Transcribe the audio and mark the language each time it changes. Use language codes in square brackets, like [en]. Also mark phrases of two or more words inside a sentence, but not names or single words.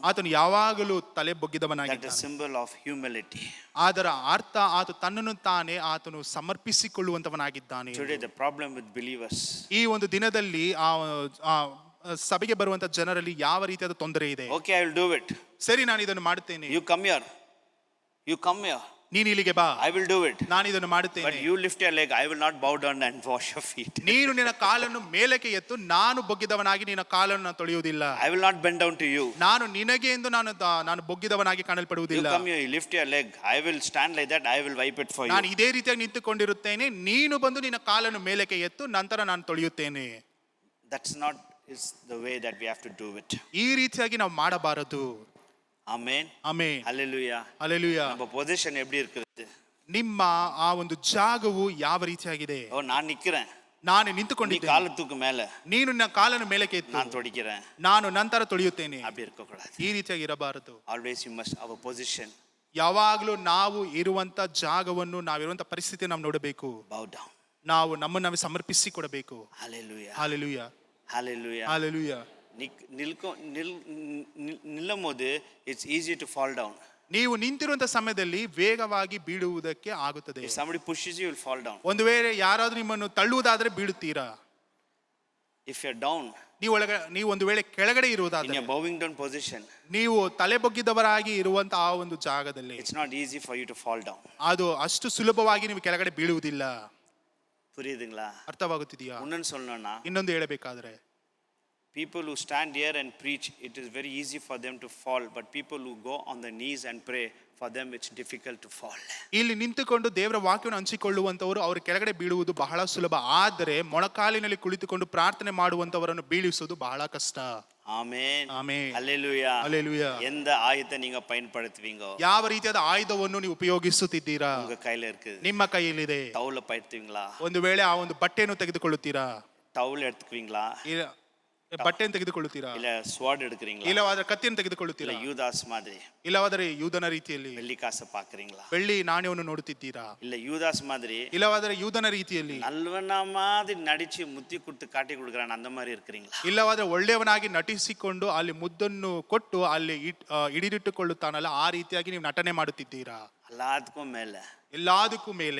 [kn] ಆತನು ಯಾವಾಗಲೂ ತಲೆ ಬೊಗ್ಗಿದವನಾಗಿದ್ದಾನೆ. [en] that is symbol of humility. [kn] ಅದರ ಅರ್ಥ ಆತ ತನ್ನನ್ನು ತಾನೇ ಆತನು ಸಮರ್ಪಿಸಿಕೊಳ್ಳುವಂತವನಾಗಿದ್ದಾನೆ. [en] today the problem with believers, [kn] ಈ ಒಂದು ದಿನದಲ್ಲಿ ಆ ಸಭೆಗೆ ಬರುವಂತ ಜನರಲ್ಲಿ ಯಾವ ರೀತಿಯಾದ ತೊಂದರೆ ಇದೆ? [en] okay I will do it. [kn] ಸರಿ, ನಾನು ಇದನ್ನು ಮಾಡುತ್ತೇನೆ. [en] you come here. [kn] ನೀನು ಇಲ್ಲಿಗೆ ಬಾ, [en] I will do it. [kn] ನಾನು ಇದನ್ನು ಮಾಡುತ್ತೇನೆ. [en] but you lift your leg, I will not bow down and wash your feet. [kn] ನೀನು ನಿನ್ನ ಕಾಲನ್ನು ಮೇಲಕ್ಕೆ ಎತ್ತು, ನಾನು ಬೊಗ್ಗಿದವನಾಗಿ ನಿನ್ನ ಕಾಲನ್ನು ತೊಳೆಯುವುದಿಲ್ಲ. [en] I will not bend down to you. [kn] ನಾನು ನಿನಗೆ ಎಂದು ನಾನು ಬೊಗ್ಗಿದವನಾಗಿ ಕಾಣಲ್ಪಡುವುದಿಲ್ಲ. [en] you come here, you lift your leg, I will stand like that, I will wipe it for you. [kn] ನಾನು ಇದೇ ರೀತಿಯಾಗಿ ನಿಂತುಕೊಂಡಿರುತ್ತೇನೆ, ನೀನು ಬಂದು ನಿನ್ನ ಕಾಲನ್ನು ಮೇಲಕ್ಕೆ ಎತ್ತು, ನಂತರ ನಾನು ತೊಳೆಯುತ್ತೇನೆ. [en] that's not is the way that we have to do it. [kn] ಈ ರೀತಿಯಾಗಿ ನಾವು ಮಾಡಬಾರದು. ಆಮೆನ್, ಆಮೆನ್, ಹಲ್ಲೆಲೂಯಾ, ಹಲ್ಲೆಲೂಯಾ. [ta] ನಮ್ಮ ಪೊಸಿಷನ್ எப்படி இருக்குது? [kn] ನಿಮ್ಮ ಆ ಒಂದು ಜಾಗವು ಯಾವ ರೀತಿಯಾಗಿದೆ? [ta] நானு நிக்கறேன், [kn] ನಾನು ನಿಂತುಕೊಂಡಿದ್ದೇನೆ, [ta] காலு தூக்கு மேலே, [kn] ನೀನು ನಿನ್ನ ಕಾಲನ್ನು ಮೇಲಕ್ಕೆ ಎತ್ತು, [ta] நானு தொடிக்கிறேன், [kn] ನಾನು ನಂತರ ತೊಳೆಯುತ್ತೇನೆ. [ta] அப்படி இருக்க கூடாது. [kn] ಈ ರೀತಿಯಾಗಿ ಇರಬಾರದು. [en] always you must our position. [kn] ಯಾವಾಗಲೂ ನಾವು ಇರುವಂತ ಜಾಗವನ್ನು, ನಾವಿರುವಂತ ಪರಿಸ್ಥಿತಿ ನಾವು ನೋಡಬೇಕು. [en] bow down. [kn] ನಾವು ನಮ್ಮನ್ನು ಸಮರ್ಪಿಸಿ ಕೊಡಬೇಕು. ಹಲ್ಲೆಲೂಯಾ, ಹಲ್ಲೆಲೂಯಾ, ಹಲ್ಲೆಲೂಯಾ, ಹಲ್ಲೆಲೂಯಾ. [ta] நில்லும் போது [en] it's easy to fall down. [kn] ನೀವು ನಿಂತಿರುವಂತ ಸಮಯದಲ್ಲಿ ವೇಗವಾಗಿ ಬೀಳುವುದಕ್ಕೆ ಆಗುತ್ತದೆ. [en] If somebody pushes you, you'll fall down. [kn] ಒಂದು ವೇಳೆ ಯಾರಾದ್ರೂ ನಿಮ್ಮನ್ನು ತಳ್ಳುವುದಾದ್ರೆ ಬೀಳುತ್ತೀರಾ. [en] If you're down, [kn] ನೀವು ಒಂದು ವೇಳೆ ಕೆಳಗಡೆ [en] in [kn] ಇರುವುದಾದ್ರೆ, [en] a bowing down position, [kn] ನೀವು ತಲೆ ಬಗ್ಗಿದವರಾಗಿ ಇರುವಂತ ಆ ಒಂದು ಜಾಗದಲ್ಲಿ [en] it's not easy for you to fall down. [kn] ಅದು ಅಷ್ಟು ಸುಲಭವಾಗಿ ನೀವು ಕೆಳಗಡೆ ಬೀಳುವುದಿಲ್ಲ. [ta] புரியுதுங்களா? [kn] ಅರ್ಥವಾಗುತ್ತಿದೆಯಾ? [ta] இன்னொன்னு சொல்லணும்னா, [kn] ಇನ್ನೊಂದು ಹೇಳಬೇಕಾದ್ರೆ, [en] people who stand here and preach, it is very easy for them to fall, but people who go on their knees and pray, for them it's difficult to fall. [kn] ಇಲ್ಲಿ ನಿಂತುಕೊಂಡು ದೇವರ ವಾಕ್ಯವನ್ನು ಹಂಚಿಕೊಳ್ಳುವಂತವರು ಅವರು ಕೆಳಗಡೆ ಬೀಳುವುದು ಬಹಳ ಸುಲಭ, ಆದರೆ ಮೊಣಕಾಲಿನಲ್ಲಿ ಕುಳಿತುಕೊಂಡು ಪ್ರಾರ್ಥನೆ ಮಾಡುವಂತವರನ್ನು ಬೀಳಿಸುವುದು ಬಹಳ ಕಷ್ಟ. ಆಮೆನ್, ಆಮೆನ್, ಹಲ್ಲೆಲೂಯಾ, ಹಲ್ಲೆಲೂಯಾ. [ta] எந்த ஆயுதத்தை நீங்க பயன்படுத்துவீங்க, [kn] ಯಾವ ರೀತಿಯಾದ ಆಯುಧವನ್ನು ನೀವು ಉಪಯೋಗಿಸುತ್ತಿದ್ದೀರಾ? [ta] உங்க கையில இருக்குது. [kn] ನಿಮ್ಮ ಕೈಯಲ್ಲಿದೆ. [ta] டவுல பயன்படுத்துவீங்களா? [kn] ಒಂದು ವೇಳೆ ಆ ಒಂದು ಬಟ್ಟೆಯನ್ನು ತೆಗೆದುಕೊಳ್ಳುತ್ತೀರಾ? [ta] டவுல் எடுத்துக்குவீங்களா? [kn] ಇಲ್ಲ ಬಟ್ಟೆಯನ್ನು ತೆಗೆದುಕೊಳ್ಳುತ್ತೀರಾ? [ta] இல்ல ஸ்வார்ட் எடுக்கிறீங்களா? [kn] ಇಲ್ಲವಾದ್ರೆ ಕತ್ತಿಯನ್ನು ತೆಗೆದುಕೊಳ್ಳುತ್ತೀರಾ? [ta] இல்ல யூதாஸ் மாதிரி [kn] ಇಲ್ಲವಾದರೆ ಯೂದನ ರೀತಿಯಲ್ಲಿ [ta] வெள்ளி காசை பாக்குறீங்களா? [kn] ಬೆಳ್ಳಿ ನಾಣ್ಯವನ್ನು ನೋಡುತ್ತಿದ್ದೀರಾ? [ta] இல்ல யூதாஸ் மாதிரி [kn] ಇಲ್ಲವಾದರೆ ಯೂದನ ರೀತಿಯಲ್ಲಿ [ta] நல்லவன மாதிரி நடிச்சு முத்தி கொடுத்து காட்டி கொடுக்குறான் அந்த மாதிரி இருக்கிறீங்களா? [kn] ಇಲ್ಲವಾದ್ರೆ ಒಳ್ಳೆಯವನಾಗಿ ನಟಿಸಿಕೊಂಡು ಅಲ್ಲಿ ಮುದ್ದನ್ನು ಕೊಟ್ಟು ಅಲ್ಲಿ ಹಿಡಿದಿಟ್ಟುಕೊಳ್ಳುತ್ತಾನಲ್ಲ, ಆ ರೀತಿಯಾಗಿ ನೀವು ನಟನೆ ಮಾಡುತ್ತಿದ್ದೀರಾ? [ta] எல்லாத்துக்கும் மேல [kn] ಎಲ್ಲದಕ್ಕೂ ಮೇಲೆ